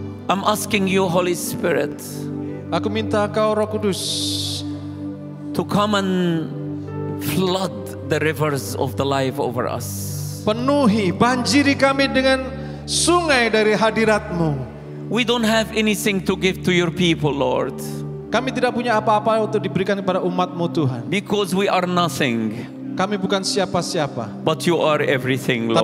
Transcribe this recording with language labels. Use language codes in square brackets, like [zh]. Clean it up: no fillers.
[en] I'm asking you, Holy Spirit, [id] Aku minta Kau Roh Kudus [en] to come and Flood the rivers of the life over us. [id] Penuhi, banjiri kami dengan sungai dari hadirat-Mu. [en] We don't have anything to give to your people, Lord. [id] Kami tidak punya apa-apa untuk diberikan kepada umat-Mu Tuhan. [en] Because we are nothing. [id] Kami bukan siapa-siapa. [en] But you are everything, Lord.